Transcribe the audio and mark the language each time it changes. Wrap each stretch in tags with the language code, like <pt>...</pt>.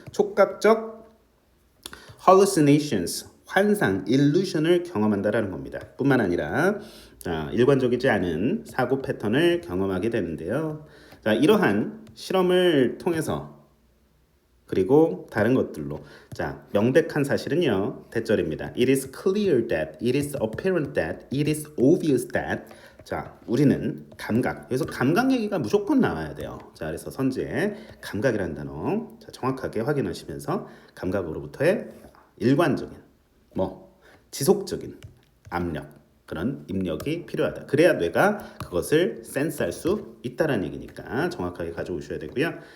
<ko>촉각적 hallucinations, 환상, illusion을 경험한다라는 겁니다. 뿐만 아니라 자, 일관적이지 않은 사고 패턴을 경험하게 되는데요. 자, 이러한 실험을 통해서 그리고 다른 것들로 자 명백한 사실은요 대절입니다.</ko> <en>It is clear that, it is apparent that, it is obvious that.</en> <ko>자 우리는 감각, 여기서 감각 얘기가 무조건 나와야 돼요. 자 그래서 선지에 감각이라는 단어 자, 정확하게 확인하시면서 감각으로부터의 일관적인 뭐 지속적인 압력 그런 입력이 필요하다. 그래야 뇌가 그것을 센스할 수 있다는 얘기니까 정확하게 가져오셔야 되고요.</ko>